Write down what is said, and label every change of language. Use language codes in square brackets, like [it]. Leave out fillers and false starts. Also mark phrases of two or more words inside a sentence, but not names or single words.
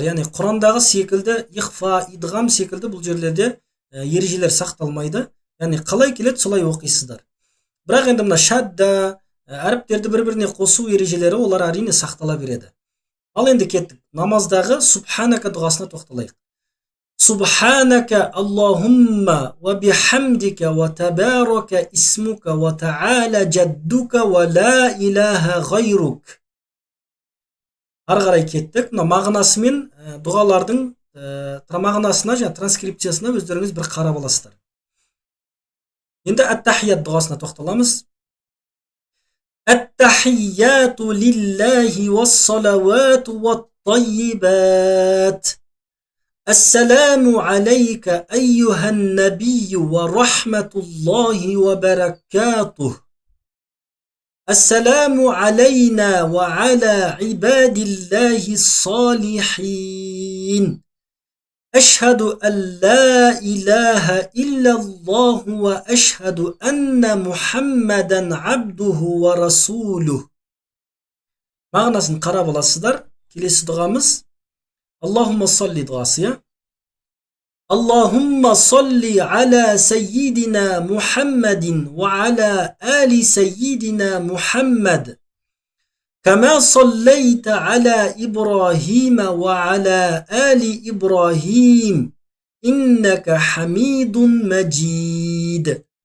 [kk] Яғни Құрандағы секілді ихфа, идғам секілді бұл жерлерде ережелер сақталмайды. Яғни қалай келеді, солай оқисыздар. Бірақ енді мына шадда, әріптерді бір-біріне қосу ережелері олар әрине сақтала береді. Ал енді кеттік. Намаздағы субханака дұғасына тоқталайық. [ar] سبحانك اللهم وبحمدك وتبارك اسمك وتعالى جدك ولا إله غيرك. [kk] Ары қарай кеттік. Мына мағынасымен дұғалардың мағынасына және транскрипциясына өздеріңіз бір қарап аласыздар. Енді ат-тахият дұғасына тоқталамыз. [ar] التحيات لله والصلوات والطيبات السلام عليك أيها النبي ورحمة الله وبركاته السلام علينا وعلى عباد الله الصالحين أشهد أن لا إله إلا الله وأشهد أن محمدا عبده ورسوله. [kk] Мағынасын қарап аласыздар. Келесі дұғамыз [ar] اللهم صل [kk] дұғасы. [ar] اللهم صل على سيدنا محمد وعلى آل سيدنا محمد. كما صليت على إبراهيم وعلى آل إبراهيم إنك حميد مجيد.